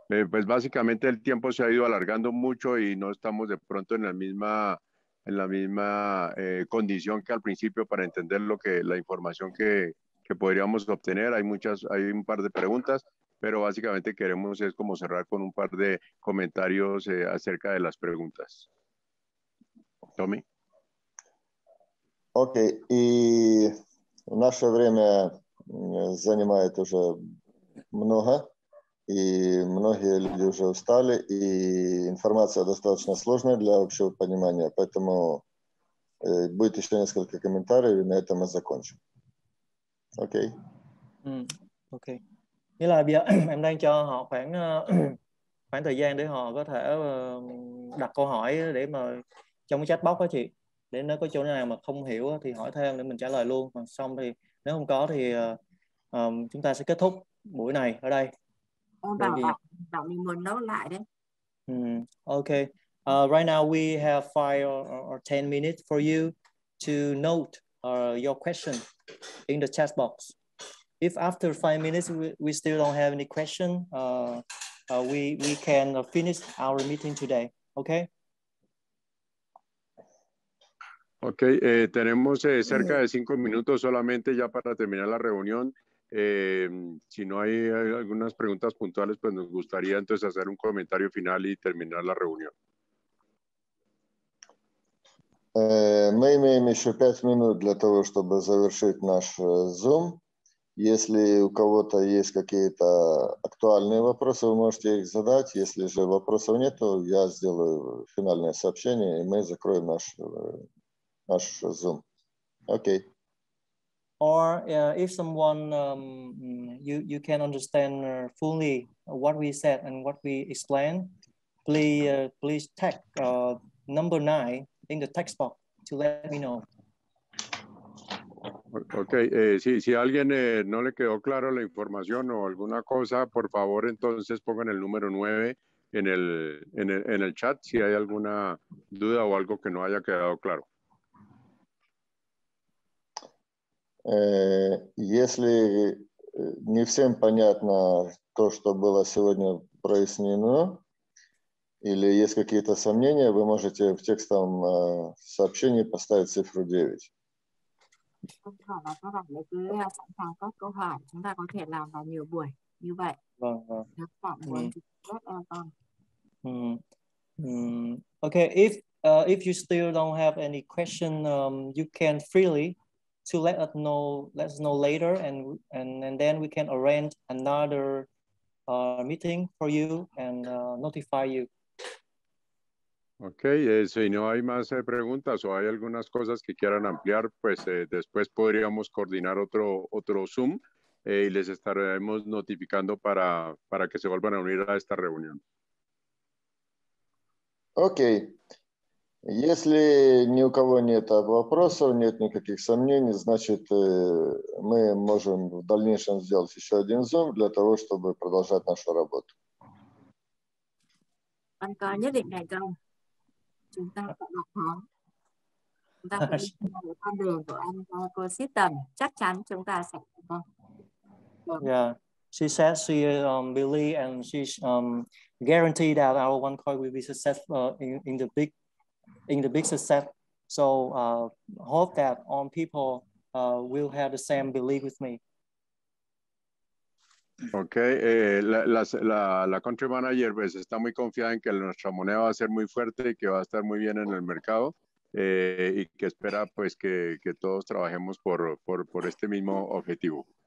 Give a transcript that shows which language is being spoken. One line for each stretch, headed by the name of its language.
Spanish: Pues básicamente el tiempo se ha ido alargando mucho y no estamos de pronto en la misma condición que al principio para entender la información que podríamos obtener. Hay un par de preguntas, pero básicamente queremos es como cerrar con un par de comentarios acerca de las preguntas. Tommy.
Russian: Окей, и наше время занимает уже много, и многие люди уже устали, и информация достаточно сложная для общего понимания, поэтому будет еще несколько комментариев, и на этом мы закончим. Окей. Ok.
Vietnamese: Nghĩa là bây giờ em đang cho họ khoảng thời gian để họ có thể đặt câu hỏi để mà trong cái chat box đó chị, để nếu có chỗ nào mà không hiểu thì hỏi thêm để mình trả lời luôn. Còn xong thì nếu không có thì chúng ta sẽ kết thúc buổi này ở đây. Bảo mình muốn nốt lại đấy.
English: Okay. Right now we have 5 or 10 minutes for you to note your question in the chat box. If after 5 minutes we still don't have any question, we can finish our meeting today. Okay?
Spanish: Ok, tenemos cerca de 5 minutos solamente ya para terminar la reunión. Si no hay algunas preguntas puntuales, pues nos gustaría entonces hacer un comentario final y terminar la reunión.
Russian: Мы имеем еще 5 минут для того, чтобы завершить наш Zoom. Если у кого-то есть какие-то актуальные вопросы, вы можете их задать. Если же вопросов нет, то я сделаю финальное сообщение, и мы закроем наш Zoom. Окей.
English: Or if someone you can understand fully what we said and what we explained, please tag number 9 in the text box to let me know.
Spanish: Ok, si a alguien no le quedó claro la información o alguna cosa, por favor, entonces pongan el número 9 en el chat si hay alguna duda o algo que no haya quedado claro.
Russian: Если не всем понятно то, что было сегодня прояснено, или есть какие-то сомнения, вы можете в текстовом сообщении поставить цифру 9.
Vietnamese: Câu hỏi và các bạn cứ sẵn sàng các câu hỏi, chúng ta có thể làm vào nhiều buổi như vậy. Vâng. Các bạn muốn rất an tâm.
English: Okay, if you still don't have any question, you can freely to let us know later, and then we can arrange another meeting for you and notify you.
Spanish: Ok, si no hay más preguntas o hay algunas cosas que quieran ampliar, pues después podríamos coordinar otro Zoom y les estaremos notificando para que se vuelvan a unir a esta reunión.
Russian: Окей. Если ни у кого нет вопросов, нет никаких сомнений, значит, мы можем в дальнейшем сделать еще один Zoom для того, чтобы продолжать нашу работу.
Vietnamese: OneCoin nhất định thành công. Chúng ta sẽ độc thắng. Chúng ta sẽ đi theo con đường của ecosystem. Chắc chắn chúng ta sẽ thành công.
English: Yeah, she said she believe and she guaranteed that our OneCoin will be successful in the big success. So hope that all people will have the same belief with me.
Spanish: Ok, la country manager pues está muy confiada en que nuestra moneda va a ser muy fuerte y que va a estar muy bien en el mercado y que espera pues que todos trabajemos por este mismo objetivo.